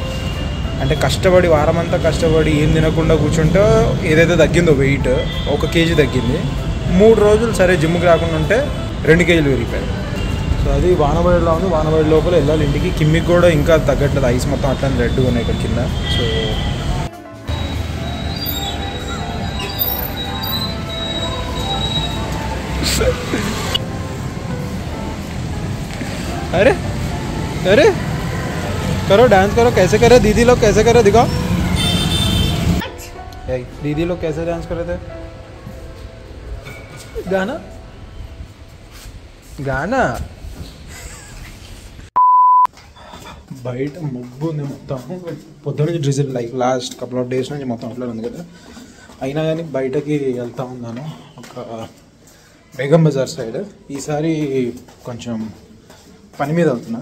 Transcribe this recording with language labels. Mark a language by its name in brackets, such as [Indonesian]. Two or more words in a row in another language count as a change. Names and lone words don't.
[Telugu] అంటే కష్టపడి వారమంతా కష్టపడి ఏం తినకుండా కూర్చుంటే ఏదైతే తగ్గిందో వెయిట్ 1 kg తగ్గింది. 3 రోజులు సరే జిమ్కి రాకుండా ఉంటే 2 kg పెరిగిపోయాయి. సో అది వానబడిలో ఉంది. వానబడి లోపల వెళ్ళాలి ఇంటికి. కిమ్మికి కూడా ఇంకా తగ్గట్లేదు. ఐస్ మొత్తం అట్లా రెడ్గా ఉన్నాయి ఇక్కడ కింద. [Hindi] సో अरे अरे करो डांस करो. कैसे करे दीदी लोग? कैसे करे दिखाओ. दीदी लोग कैसे डांस कर रहे थे? गाना गाना [Telugu] బయట మబ్బు ఉంది మొత్తం. పొద్దున నుంచి [English] drizzle like last couple of days [Telugu] నుంచి మొత్తం అట్లా ఉంది కదా. అయినా కానీ బయటకి వెళ్తూ ఉన్నాను. ఒక బేగం బజార్ సైడ్. ఈసారి కొంచెం పని మీద అవుతున్నా.